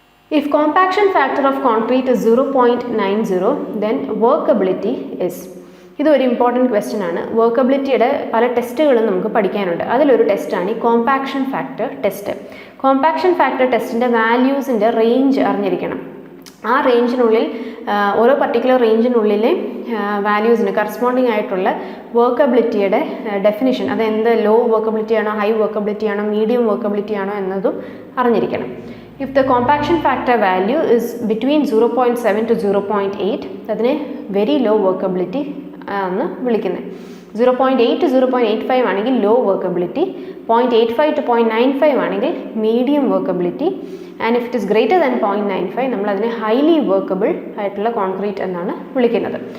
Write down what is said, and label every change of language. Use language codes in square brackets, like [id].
[en] If compaction factor of concrete is 0.90, then workability is. [ml] ഇതൊരു important question ആണ്. വർക്കബിലിറ്റിയുടെ പല ടെസ്റ്റുകളും നമുക്ക് പഠിക്കാനുണ്ട്. അതിലൊരു ടെസ്റ്റാണ് ഈ compaction factor test. Compaction factor ടെസ്റ്റിൻ്റെ വാല്യൂസിൻ്റെ range അറിഞ്ഞിരിക്കണം. ആ റേഞ്ചിനുള്ളിൽ ഓരോ പർട്ടിക്കുലർ റേഞ്ചിനുള്ളിലെ വാല്യൂസിന് കറസ്പോണ്ടിങ് ആയിട്ടുള്ള വർക്കബിലിറ്റിയുടെ ഡെഫിനിഷൻ, അത് എന്ത് ലോ വർക്കബിലിറ്റി ആണോ, ഹൈ വർക്കബിലിറ്റി ആണോ, മീഡിയം വർക്കബിലിറ്റി ആണോ എന്നതും അറിഞ്ഞിരിക്കണം. [en] If the compaction factor value is between 0.7 to 0.8, [ml] അതിനെ വെരി ലോ വർക്കബിലിറ്റി എന്ന് വിളിക്കുന്നത്. 0.8 to 0.85 ആണെങ്കിൽ ലോ വർക്കബിലിറ്റി, 0.85 to 0.95 ആണെങ്കിൽ medium workability, [en] and if it is greater than [ml] 0.95 നമ്മൾ അതിനെ ഹൈലി വർക്കബിൾ ആയിട്ടുള്ള കോൺക്രീറ്റ് എന്നാണ് വിളിക്കുന്നത്.